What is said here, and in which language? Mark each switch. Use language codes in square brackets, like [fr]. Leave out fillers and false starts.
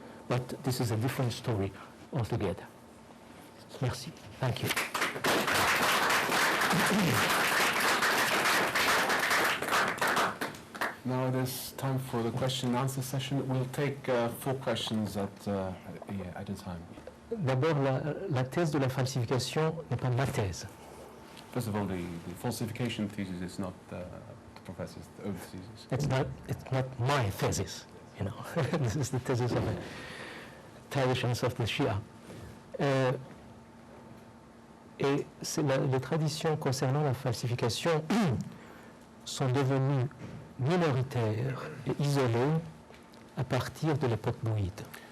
[en] But this is a different story altogether. [fr] Merci. [en] Thank you. Now it is time for the question and answer session. We'll take 4 questions at a time. [fr] D'abord, la thèse de la falsification n'est pas ma thèse. [en] First of all, the falsification thesis is not the professor's own thesis. It's not my thesis, you know. This is the thesis of the traditions of the Shia. [fr] Et les traditions concernant la falsification sont devenues minoritaires et isolées à partir de l'époque bouïde.